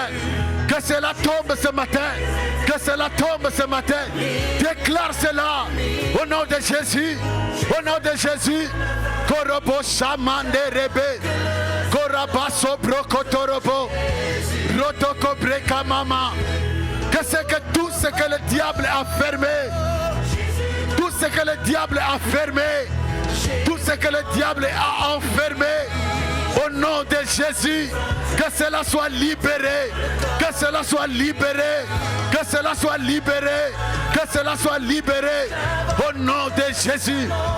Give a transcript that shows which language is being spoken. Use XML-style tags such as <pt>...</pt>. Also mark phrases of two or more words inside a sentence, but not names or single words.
<fr>Que cela tombe ce matin. Que cela tombe ce matin. Déclare cela au nom de Jésus. Au nom de Jésus. Korobo shamande rebe. Korabaso brokotorobo. Rotoko breka mama. Que c'est que tout ce que le diable a fermé, tout ce que le diable a fermé, tout ce que le diable a enfermé, au nom de Jésus, que cela soit libéré, que cela soit libéré, que cela soit libéré, que cela soit libéré, au nom de Jésus.</fr>